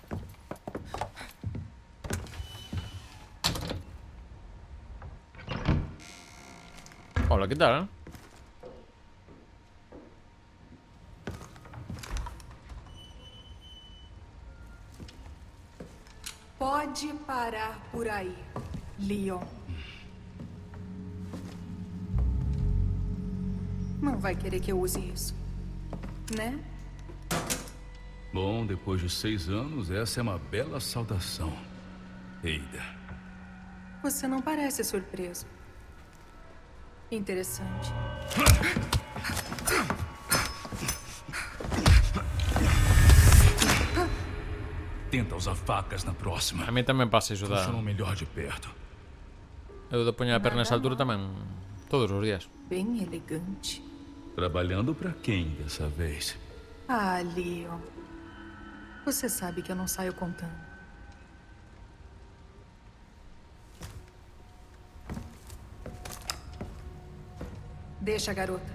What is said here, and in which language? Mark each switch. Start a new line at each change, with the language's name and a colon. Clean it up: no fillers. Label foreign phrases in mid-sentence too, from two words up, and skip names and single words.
Spanish: Hola, que tal?
Portuguese: Pode parar por aí, Leon. Não vai querer que eu use isso, né? Bom, depois de 6 anos, essa é uma bela saudação. Ada. Você não parece surpreso. Interessante. Tenta usar facas na próxima.
Galician: A mí tamén pasa iso da...
Portuguese: Funcionam melhor de perto.
Galician: Eu de poñer a perna nesa altura tamén. Todos os días.
Portuguese: Bem elegante. Trabalhando pra quem dessa vez? Ah, Leon. Você sabe que eu não saio contando. Deixa a garota.